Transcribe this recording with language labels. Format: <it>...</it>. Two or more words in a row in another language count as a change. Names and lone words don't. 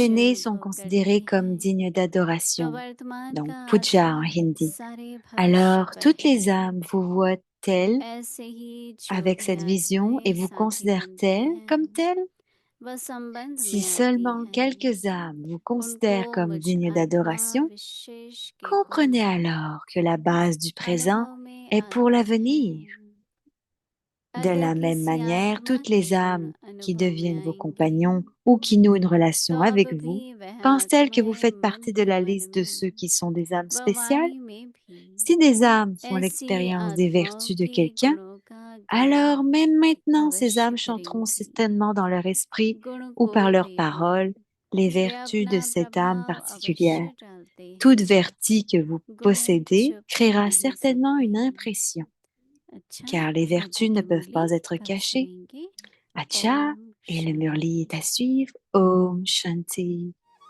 <hi>पूज्य</hi> <fr>aînés sont</fr> <hi>अनुभव</hi> <fr>considérés</fr> <hi>करती</hi> <fr>comme</fr> <hi>हैं</hi> <fr>dignes</fr> <hi>तो</hi> <fr>d'adoration,</fr> <hi>वर्तमान</hi> <fr>donc</fr> <hi>का</hi> <fr>puja en</fr> <hi>आधार</hi> <fr>hindi.</fr> <hi>सारे भविष्य</hi> <fr>Alors</fr> <hi>पर</hi> <fr>toutes</fr> <hi>है</hi> <fr>les âmes vous voient telles</fr> <hi>ऐसे ही जो</hi> <fr>avec</fr> <hi>भी</hi> <fr>cette vision et</fr> <hi>आत्माएं</hi> <fr>vous</fr> <hi>साथी</hi> <fr>considèrent</fr> <hi>बनती</hi> <fr>telles</fr> <hi>हैं</hi> <fr>comme telles.</fr> <hi>वह संबंध</hi> <fr>Si</fr> <hi>में आती</hi> <fr>seulement</fr> <hi>हैं</hi> <fr>quelques âmes vous</fr> <hi>उनको</hi> <fr>considèrent comme</fr> <hi>मुझ</hi> <fr>dignes</fr> <hi>आत्मा</hi> <fr>d'adoration,</fr> <hi>विशेष के गुण</hi> <fr>comprenez alors que la base du présent</fr> <hi>अनुभव में</hi> <fr>est pour</fr> <hi>आते</hi> <fr>l'avenir.</fr> <hi>हैं</hi> <fr>De</fr> <hi>अगर</hi> <fr>la même</fr> <hi>किसी</hi> <fr>manière,</fr> <hi>आत्मा</hi> <fr>toutes</fr> <hi>के</hi> <fr>les</fr> <hi>गुण</hi> <fr>âmes qui</fr> <hi>अनुभव में</hi> <fr>deviennent vos</fr> <hi>आएंगे</hi> <fr>compagnons ou qui nouent une</fr> <hi>तो</hi> <fr>relation</fr> <hi>अब</hi> <fr>avec</fr> <hi>भी</hi> <fr>vous</fr> <hi>वह</hi> <fr>pensent-elles que vous</fr> <hi>आत्माएं</hi> <fr>faites</fr> <hi>मन</hi> <fr>partie de</fr> <hi>ही</hi> <fr>la</fr> <hi>मन</hi> <fr>liste de ceux</fr> <hi>में</hi> <fr>qui sont des âmes</fr> <hi>व</hi> <fr>spéciales?</fr> <hi>वाणी में भी</hi> <fr>Si des âmes font</fr> <hi>ऐसी</hi> <fr>l'expérience des</fr> <hi>आत्माओं</hi> <fr>vertus de</fr> <hi>के</hi> <fr>quelqu'un,</fr> <hi>गुणों का</hi> <fr>alors</fr> <hi>गायन</hi> <fr>même maintenant ces</fr> <hi>अवश्य</hi> <fr>âmes chanteront</fr> <hi>करेंगी</hi> <fr>certainement dans leur esprit</fr> <hi>गुण</hi> <fr>ou par</fr> <hi>कोई</hi> <fr>leurs</fr> <hi>भी हो</hi> <fr>paroles les</fr> <hi>वे</hi> <fr>vertus de</fr> <hi>अपना</hi> <fr>cette âme</fr> <hi>प्रभाव</hi> <fr>particulière.</fr> <hi>अवश्य डालते</hi> <fr>Toute</fr> <hi>हैं</hi> <fr>vertu que vous</fr> <hi>गुण</hi> <fr>possédez</fr> <hi>छुपा</hi> <fr>créera</fr> <hi>नहीं</hi> <fr>certainement</fr> <hi>सकते</hi> <fr>une impression,</fr> <hi>अच्छा</hi> <fr>car les</fr> <hi>आगे</hi> <fr>vertus ne</fr> <hi>की</hi> <fr>peuvent</fr> <hi>मुरली</hi> <fr>pas être</fr> <hi>कल</hi> <fr>cachées.</fr> <hi>सुनेंगे</hi> <fr>Acha,</fr> <hi>ओम</hi> <fr>et le</fr> <hi>शांति</hi> <fr>murli est à suivre.</fr> <hi>ओम शांति.</hi>